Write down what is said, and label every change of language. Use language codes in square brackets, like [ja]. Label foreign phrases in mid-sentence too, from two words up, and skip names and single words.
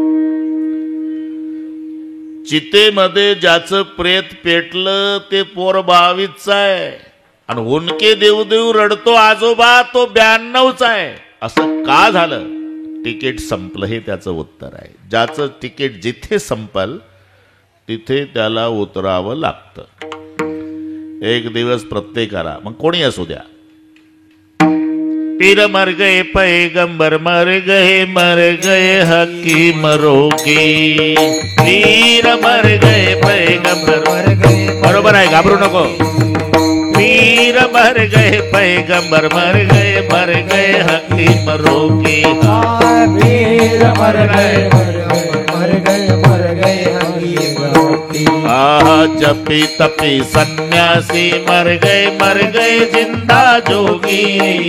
[mr] चितेमध्ये ज्याचं प्रेत पेटलं ते पोर 22चा आहे आणि हुनके देऊ देऊ रडतो आजोबा तो 92चा आहे. असं का झालं? तिकीट संपलं हे त्याचं उत्तर आहे. ज्याचं तिकीट जिथे संपल तिथे त्याला उतरावं लागतं. एक दिवस प्रत्येकाला मग कोणी असू द्या. [hi] पीर मर गए पैगंबर मर गए हकीम रोगी. पीर मर गए पैगंबर मर गए. [mr] बरोबर आहे घाबरू नको. [hi] पीर मर गए पैगंबर मर गए हकीम रोगी. पीर मर गए हकीम रोगी. जपी तपी सन्यासी मर गए जिंदा जोगी.